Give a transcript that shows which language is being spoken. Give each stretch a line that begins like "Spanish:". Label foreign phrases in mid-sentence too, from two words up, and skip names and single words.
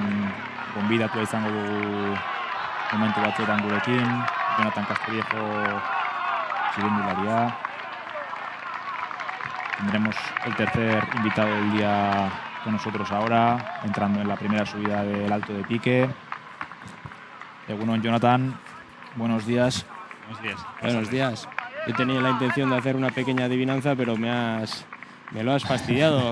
Basque: gonbidatua izango dugu momentu batzuetan gurekin, Jonathan Castillejo txirrindularia.
Spanish: Tendremos el tercer invitado del día con nosotros ahora, entrando en la primera subida del Alto de Pique.
Basque: Egunon, Jonathan,
Spanish: buenos días. Buenos días. Yo tenía la intención de hacer una pequeña adivinanza, pero me lo has fastidiado.